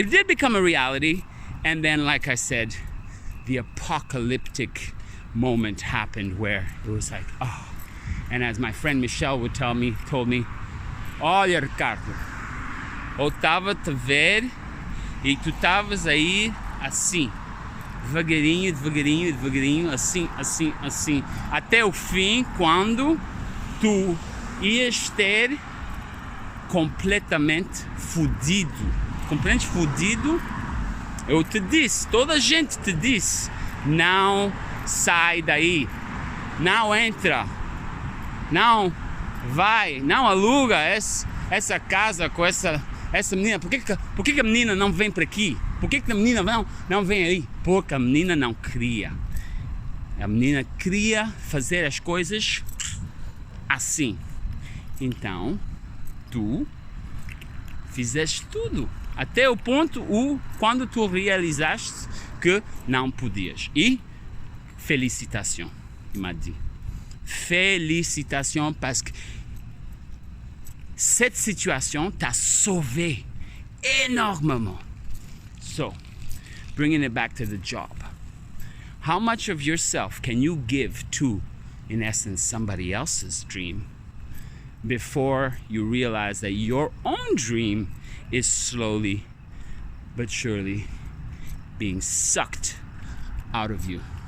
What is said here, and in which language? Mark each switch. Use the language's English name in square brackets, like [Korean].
[English] It did become a reality, and then, like I said, the apocalyptic moment happened where it was like, oh, And as my friend Michelle told me, [Portuguese] olha, Ricardo, eu estava a te ver e tu estavas a ir assim, devagarinho, devagarinho, devagarinho, assim, assim, assim, até o fim, quando tu ias ter completamente fudido. Completamente fudido. Eu te disse, toda a gente te disse, não sai daí, não entra, não vai, não aluga essa casa com essa menina. Por que a menina não vem para aqui? Por que a menina não vem aí? Porque a menina não queria. A menina queria fazer as coisas assim. Então, tu fizeste tudo. Até o ponto quando tu realizaste que não podias. [French] E félicitations, il m'a dit. Félicitations parce que cette situation t'a sauvé énormément. [English] So, bringing it back to the job. How much of yourself can you give to, in essence, somebody else's dream before you realize that your own dream is slowly but surely being sucked out of you?